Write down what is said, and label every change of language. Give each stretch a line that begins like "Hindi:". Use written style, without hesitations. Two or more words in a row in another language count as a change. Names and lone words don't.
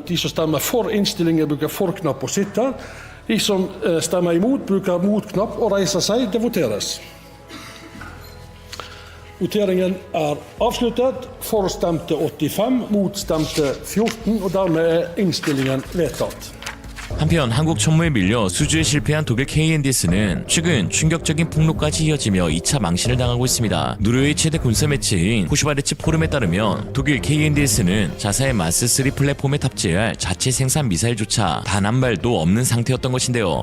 Norwegian: De som stemmer for innstillingen, bruker for-knapp og sitter. De som stemmer imot, bruker mot-knapp og reiser seg. Det voteres. Voteringen er avsluttet. For stemte 85, mot stemte 14, og dermed er innstillingen vedtatt.
Korean: 한편 한국 천무에 밀려 수주에 실패한 독일 KNDS는 최근 충격적인 폭로까지 이어지며 2차 망신을 당하고 있습니다. 노르웨이 최대 군사 매체인 호슈바르츠 포럼에 따르면 독일 KNDS는 자사의 마스3 플랫폼에 탑재할 자체 생산 미사일조차 단 한 발도 없는 상태였던 것인데요.